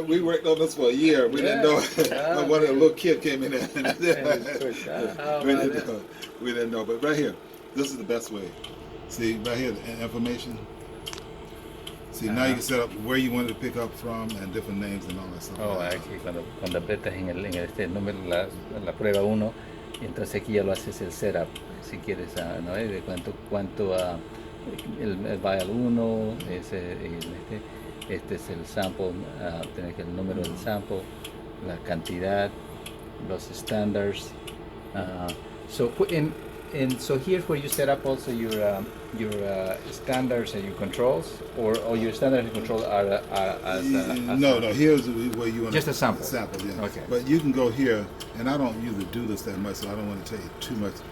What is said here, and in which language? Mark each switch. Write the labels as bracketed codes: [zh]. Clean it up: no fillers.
[en] We worked on this for a year. We didn't know. One of the little kid came in there. We didn't know. But right here, this is the best way. See, right here, the information. See, now you can set up where you want it to pick up from and different names and all that stuff. [es] Oh, aquí cuando apretas en el número la prueba 1, entonces aquí ya lo haces el setup. Si quieres, ¿no? De cuánto el vial 1, este es el sample, tienes el número del sample, la cantidad, los standards. [en] So here's where you set up also your standards and your controls, or your standards and controls are as No. Here's where you want just a sample. Sample, yeah. Okay. But you can go here, and I don't usually do this that much, so I don't want to tell you too much.